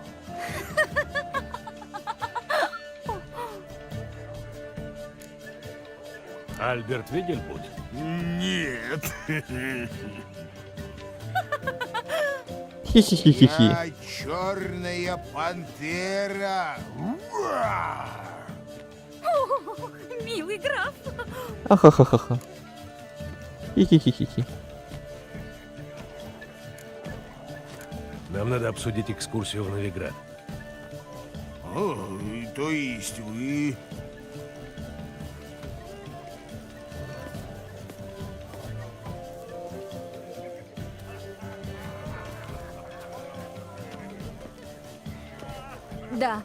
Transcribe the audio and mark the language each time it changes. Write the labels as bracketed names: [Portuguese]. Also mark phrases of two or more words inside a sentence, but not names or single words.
[Russian] Альберт Вигельбут? Нет. Хи-хи-хи-хи-хи. Я черная пантера. О, милый граф. Ахахахаха. Хи-хи-хи-хи-хи. Нам надо обсудить экскурсию в Новиград. О, то есть вы... Да.